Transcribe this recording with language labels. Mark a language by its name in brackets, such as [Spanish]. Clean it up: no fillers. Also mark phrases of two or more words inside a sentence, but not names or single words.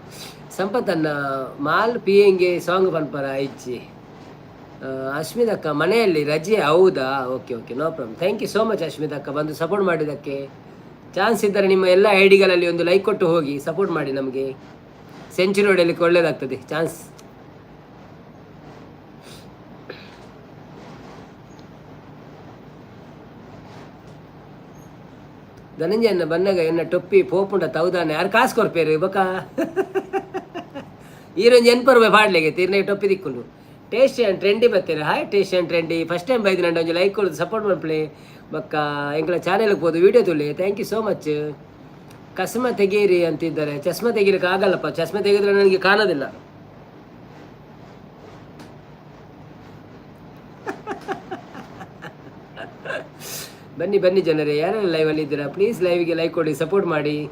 [Tulu] ಸಂಪತ್ತನ್ನ ಮಾಲ್ ಪಿಯಂಗೆ ಸಾಂಗ್ ಪನ್ಪರ ಇಚ್ಚಿ. [Kannada] ಅಶ್ಮಿತಕ್ಕ ಮನೆಯಲ್ಲಿ ರಜೆ. ಹೌದಾ? [English] okay okay, no problem. thank you so much [Kannada] ಅಶ್ಮಿತಕ್ಕ ಬಂದು ಸಪೋರ್ಟ್ ಮಾಡಿದ್ದಕ್ಕೆ. ಚಾನ್ಸ್ ಇದ್ದರೆ ನಿಮ್ಮ ಎಲ್ಲ ಐಡಿಗಳಲ್ಲಿ ಒಂದು ಲೈಕ್ ಕೊಟ್ಟು ಹೋಗಿ ಸಪೋರ್ಟ್ ಮಾಡಿ ನಮಗೆ. ಸೆಂಚುರಿ ಹೊಡೆಯಲಿಕ್ಕೆ ಒಳ್ಳೆಯದಾಗ್ತದೆ ಚಾನ್ಸ್. [Tulu] ಧನಂಜಯನ ಬನ್ನಗ ಎನ್ನ ಟೊಪ್ಪಿ ಪೋಪುಂಡ ತೌದಾನೆ ಯಾರು ಕಾಸು ಕೊರ್ಪೇರು ಬಕ ಈರೊಂದು ಎನ್ಪರ್ವೆ ಪಾಡ್ಲಿಗೆ ತೀರ್ನ ಟೊಪ್ಪಿ ದಿಕ್ಕೊಂಡು ಟೇಸ್ಟಿ ಆ್ಯಂಡ್ ಟ್ರೆಂಡಿ ಬರ್ತಾರೆ. ಹಾಯ್ ಟೇಸ್ಟಿ ಆ್ಯಂಡ್ ಟ್ರೆಂಡಿ [English] first time [Tulu] ಬೈದು [Kannada] ನಂಗೆ ಒಂದು ಲೈಕ್ ಕೊಡೋದು [Tulu] ಸಪೋರ್ಟ್ ಮಾಡ್ಪ್ಲೆ ಬಕ್ಕ ಎಂಗಳ ಚಾನೆಲ್ಗೆ ಹೋದು ವೀಡಿಯೋ ತುಳಿ. [English] thank you so much. [Kannada] ಕಸ್ಮ ತೆಗೀರಿ ಅಂತಿದ್ದಾರೆ. ಚಸ್ಮ ತೆಗೀಲಿಕ್ಕೆ ಆಗಲ್ಲಪ್ಪ, ಚಸ್ಮ ತೆಗೆದ್ರೆ ನನಗೆ ಕಾಣೋದಿಲ್ಲ. ಬನ್ನಿ ಬನ್ನಿ ಜನರೇ, ಯಾರೆಲ್ಲ ಲೈವಲ್ಲಿ ಇದ್ದೀರಾ ಪ್ಲೀಸ್ ಲೈವಿಗೆ ಲೈಕ್ ಕೊಡಿ, ಸಪೋರ್ಟ್ ಮಾಡಿ.